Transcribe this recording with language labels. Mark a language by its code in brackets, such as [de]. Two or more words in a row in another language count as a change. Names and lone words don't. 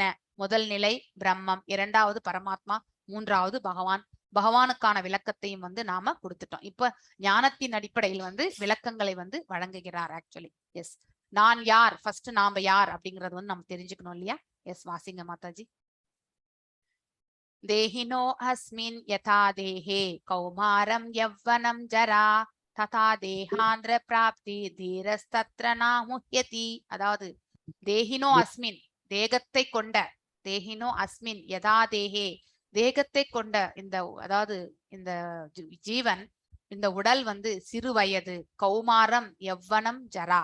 [ta] முதல் நிலை பிரம்மம், 2வது பரமாத்மா, 3வது பகவான். பகவானுக்கான விளக்கத்தையும் வந்து நாம கொடுத்துட்டோம். இப்ப ஞானத்தின் அடிப்படையில் வந்து விளக்கங்களை வந்து வழங்குகிறார். [en] actually yes, [ta] நான் யார், ஃபர்ஸ்ட் நாம யார் அப்படிங்கறது வந்து நம்ம தெரிஞ்சுக்கணும் இல்லையா? எஸ், வாசிங்க மாதாஜி. [sa] देहिनो अस्मिन् यथा देहे कौमारम् यौवनम् जरा तथा देहान्तर प्राप्ति धीरस्तत्र न मुह्यति. [ta] அதாவது [sa] देहिनो अस्मिन्, [ta] தேகத்தை கொண்ட, [sa] देहिनो अस्मिन् यथा देहे, [ta] தேகத்தை கொண்ட இந்த, அதாவது இந்த ஜீவன், இந்த உடல் வந்து சிறு வயது, [sa] कौमारम् यौवनम् जरा.